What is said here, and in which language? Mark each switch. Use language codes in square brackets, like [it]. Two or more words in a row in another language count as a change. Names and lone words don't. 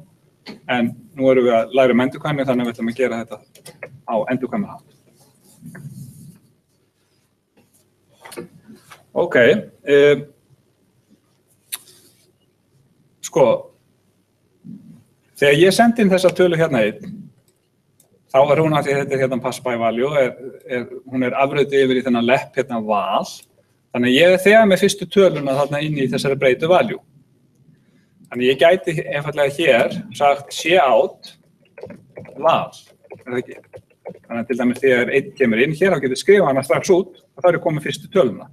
[is] En nú erum við að læra endurkvæmi þannig að við ætlum að gera þetta á endurkvæmi hátt. Ok. Sko, þegar ég sendi inn þessa tölu hérna 1, þá er hún að því þetta er hérna [en] pass by value, [is] hún er afröðið yfir í þennan lepp hérna val. Þannig að ég er þegar með fyrstu töluna þarna inn í þessari breytu value. Þannig ég gæti einfallega hér sagt cout val, það ekki? Þannig að til dæmis þegar 1 kemur inn hér, þá getur skrifa hana strax út og þá er komið fyrstu töluna.